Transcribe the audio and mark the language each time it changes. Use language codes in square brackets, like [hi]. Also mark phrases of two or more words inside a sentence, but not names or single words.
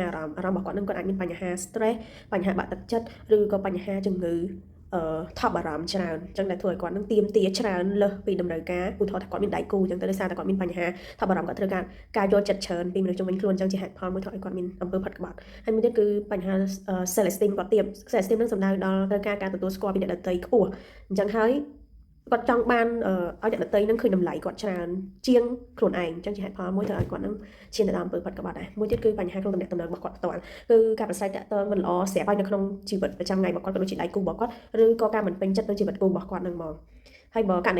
[km] អារម្មណ៍របស់គាត់នឹងគាត់អាចមានបញ្ហា stress បញ្ហាបាក់ទឹកចិត្តឬក៏បញ្ហាជំងឺថប់អារម្មណ៍ច្រើនអញ្ចឹងដែលធ្វើឲ្យគាត់នឹងទៀមទាច្រើនលើសពីតម្រូវការឧទាហរណ៍ថាគាត់មានដៃគូអញ្ចឹងទៅដោយសារតែគាត់មានបញ្ហាថប់អារម្មណ៍គាត់ត្រូវការយកចិត្តច្រើនពីមនុស្សជុំវិញខ្លួនអញ្ចឹងជាហេតុផលមួយធ្វើឲ្យគាត់មានអំពើផិតក្បត់ហើយមួយទៀតគឺបញ្ហា [en] self esteem [km] គាត់ទាប [en] self esteem [km] នឹងសំដៅដល់ត្រូវការទទួលស្គាល់ពីអ្នកដទៃខ្ពស់អញ្ចឹងហើយគាត់ ចង់បានឲ្យអ្នកដទៃនឹងឃើញតម្លៃគាត់ច្រើនជាងខ្លួនឯងអញ្ចឹងជាហេតុផលមួយធ្វើឲ្យគាត់នឹងឈានទៅដល់អំពើផិតក្បត់ដែរមួយទៀតគឺបញ្ហាក្នុងទំនាក់ទំនងរបស់គាត់ផ្ទាល់គឺការប្រស្រ័យតាក់ទងមិនល្អស្រាប់ហើយនៅក្នុងជីវិតប្រចាំថ្ងៃរបស់គាត់ក៏ដូចជាដៃគូរបស់គាត់ឬក៏ការមិនពេញចិត្តនឹងជីវិតគូរបស់គាត់នឹងមកហើយបើករណី